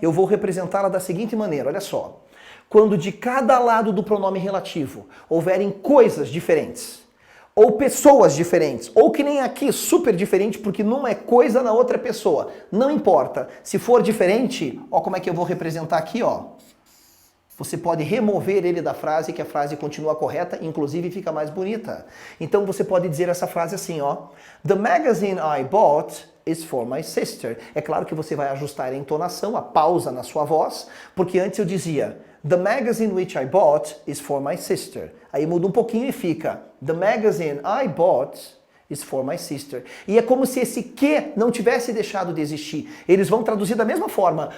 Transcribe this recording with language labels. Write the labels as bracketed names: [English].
[Portuguese] Eu vou representá-la da seguinte maneira, olha só. Quando de cada lado do pronome relativo houverem coisas diferentes, ou pessoas diferentes, ou que nem aqui, super diferente, porque numa é coisa, na outra é pessoa. Não importa. Se for diferente, ó como é que eu vou representar aqui, ó. Você pode remover ele da frase, que a frase continua correta, inclusive fica mais bonita. Então você pode dizer essa frase assim, ó. [English] The magazine I bought is for my sister. [Portuguese] É claro que você vai ajustar a entonação, a pausa na sua voz, porque antes eu dizia [English] The magazine which I bought is for my sister. [Portuguese] Aí muda um pouquinho e fica [English] The magazine I bought is for my sister. [Portuguese] E é como se esse que não tivesse deixado de existir. Eles vão traduzir da mesma forma.